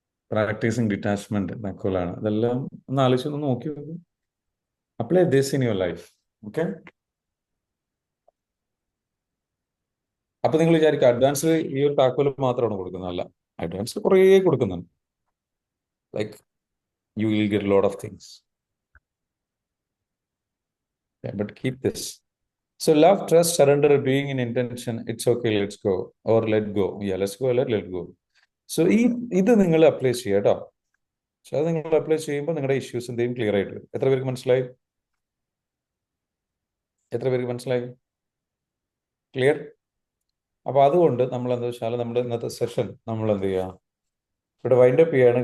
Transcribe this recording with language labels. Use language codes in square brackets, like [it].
[ml] Practising detachment താക്കോലാണ്. ഇതെല്ലാം ഒന്ന് ആലോചിച്ചൊന്ന് നോക്കി നോക്കും. [en] Apply this in your life. Okay? [ml] അപ്പൊ നിങ്ങൾ വിചാരിക്കുക അഡ്വാൻസ് ഈ ഒരു താക്കോല് മാത്രമാണ് കൊടുക്കുന്നത്. അല്ല, അഡ്വാൻസ് കുറേ കൊടുക്കുന്നുണ്ട്. [en] Like you will get a lot of things. Yeah, but keep this. So love, trust, surrender, being in intention, it's okay, let's go. Or let go. Yeah, let's go, let go. [ml] So ഇത് നിങ്ങൾ apply ചെയ്യുക കേട്ടോ. പക്ഷെ അത് നിങ്ങൾ apply ചെയ്യുമ്പോൾ നിങ്ങളുടെ issues എന്തെങ്കിലും ക്ലിയർ ആയിട്ട് വരും. എത്ര പേർക്ക് മനസ്സിലായി? ക്ലിയർ? അപ്പൊ അതുകൊണ്ട് നമ്മൾ എന്താ വെച്ചാൽ നമ്മുടെ ഇന്നത്തെ സെഷൻ നമ്മൾ എന്ത് ചെയ്യുക, ഇവിടെ വൈൻഡ് അപ്പ് ചെയ്യാണ്.